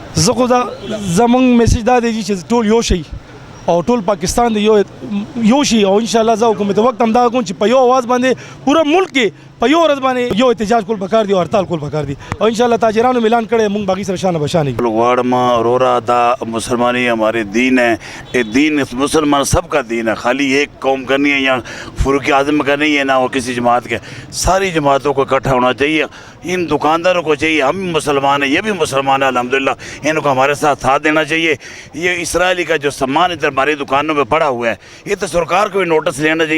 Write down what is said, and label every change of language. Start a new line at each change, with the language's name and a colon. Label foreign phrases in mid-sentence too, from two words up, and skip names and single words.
Pashto: زه خو زموږ میسیج دا دی جی چې ټول یو شي او ټول پاکستان دی یو شي او انشاءالله زه حکومت وخت هم دا کوم چې په یو اواز باندې پوره ملک کې په یو ورځ باندې یو احتجاج کول پکار دی او هړتال کول پکار دی او انشاءاللہ تاجرانو اعلان کړی موږ باقی سره شانه بشانه غواړم اورورا
Urdu: دا مسلمانی ہمارے دین ہے، یہ دین مسلمان سب کا دین ہے، خالی ایک قوم کا نہیں ہے یا فاروق اعظم کا نہیں ہے نہ وہ کسی جماعت کے. ساری جماعتوں کو اکٹھا ہونا چاہیے. ان دکانداروں کو چاہیے ہم مسلمان ہیں یہ بھی مسلمان ہیں الحمدللہ ان کو ہمارے ساتھ دینا چاہیے. یہ اسرائیلی کا جو سامان ادھر ہماری دکانوں پہ پڑا ہوا ہے یہ تو سرکار کو بھی نوٹس لینا چاہیے.